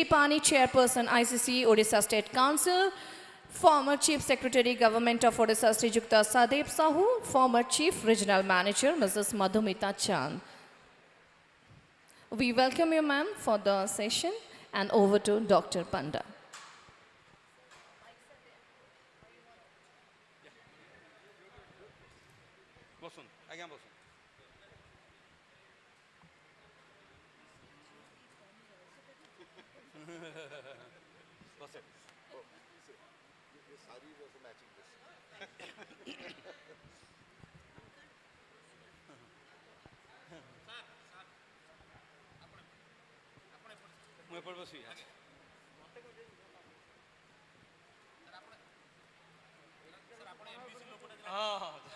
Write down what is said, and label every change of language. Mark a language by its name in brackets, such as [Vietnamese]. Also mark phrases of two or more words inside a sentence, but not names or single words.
[English] Pani, Chairperson, ICC, Odisha State Council, Former Chief Secretary Government of Odisha Sri Jukta Sadev Sahu, former Chief Regional Manager Mrs. Madhumita Chand. We welcome you, ma'am, for the session, and over to Dr. Panda. [Odia] ବସୁନ ଆଜ୍ଞା ବସୁନ ବସେ ମୁଁ ଏପଟେ ବସିବି ହଁ ହଁ